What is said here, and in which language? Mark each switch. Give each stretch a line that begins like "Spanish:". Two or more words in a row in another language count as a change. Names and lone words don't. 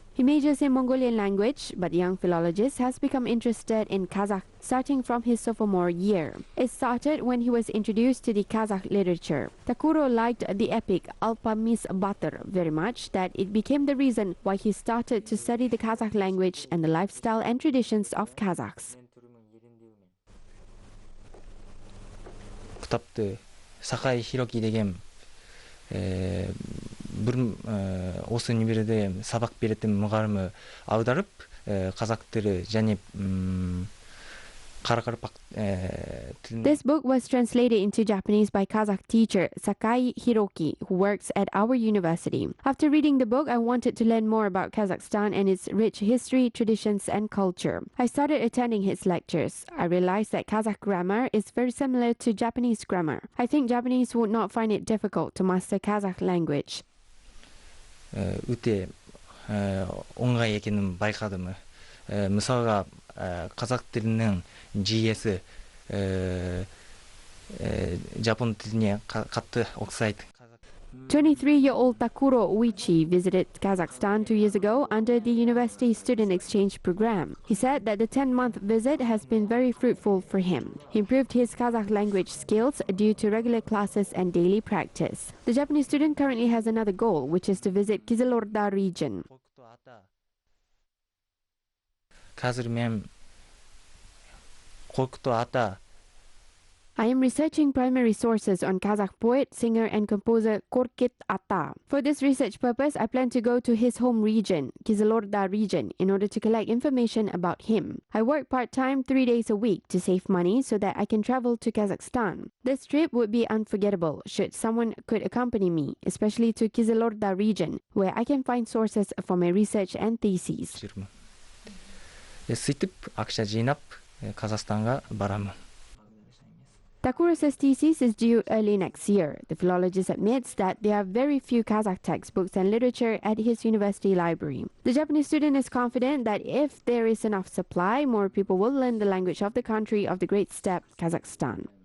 English: He majors in Mongolian language, but the young philologist has become interested in Kazakh starting from his sophomore year. It started when he was introduced to the Kazakh literature. Takuro liked the epic Alpamis Batır very much that it became the reason why he started to study the Kazakh language and the lifestyle and traditions of Kazakhs.
Kazakh: кітапты Сақай Хироки деген бір осы универде сабақ беретін мұғалімі аударып қазақ тілі және қарақалпақ
English: This book was translated into Japanese by Kazakh teacher Sakai Hiroki, who works at our university. After reading the book, I wanted to learn more about Kazakhstan and its rich history, traditions, and culture. I started attending his lectures. I realized that Kazakh grammar is very similar to Japanese grammar. I think Japanese would not find it difficult to master Kazakh language.
Kazakh: өте оңай екенін байқадым. Мысалға қазақ тілінің жүйесі жапон тіліне қатты ұқсайды.
English: 23-year-old Takuro Uichi visited Kazakhstan 2 years ago under the university student exchange program. He said that the 10-month visit has been very fruitful for him. He improved his Kazakh language skills due to regular classes and daily practice. The Japanese student currently has another goal, which is to visit Kizilorda region.
Kazakh: қазір мен Korkut Ata.
English: I am researching primary sources on Kazakh poet, singer, and composer Korkut Ata. For this research purpose, I plan to go to his home region, Kizilorda region, in order to collect information about him. I work part-time 3 days a week to save money so that I can travel to Kazakhstan. This trip would be unforgettable should someone could accompany me, especially to Kizilorda region, where I can find sources for my research and theses.
Kazakh: сөйтіп ақша жинап Қазақстанға барамын.
English: Takuro's thesis is due early next year. The philologist admits that there are very few Kazakh textbooks and literature at his university library. The Japanese student is confident that if there is enough supply, more people will learn the language of the country of the Great Steppe, Kazakhstan.